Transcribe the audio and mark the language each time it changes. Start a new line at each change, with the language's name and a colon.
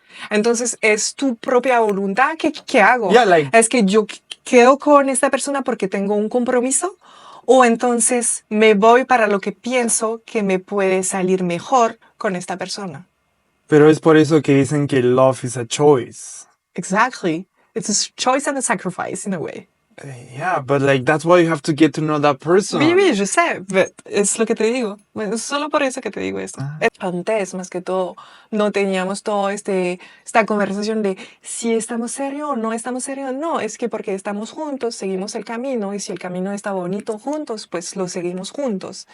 Spanish: Entonces, es tu propia voluntad. ¿Qué hago?
English: Yeah, like,
Spanish: ¿Es que yo quedo con esta persona porque tengo un compromiso? ¿O entonces me voy para lo que pienso que me puede salir mejor con esta persona? pero es por eso que dicen que
English: love is a choice. Exactly. It's a choice and a sacrifice in a way. Yeah, but like that's why you have to get to know that person.
French: Oui, je sais,
Spanish: but es lo que te digo. Bueno, solo por eso que te digo esto. Ah. Antes, más que todo, no teníamos todo esta conversación de si estamos serios o no estamos serios. No, es que porque estamos juntos, seguimos el camino, y si el camino está bonito juntos, pues lo seguimos juntos.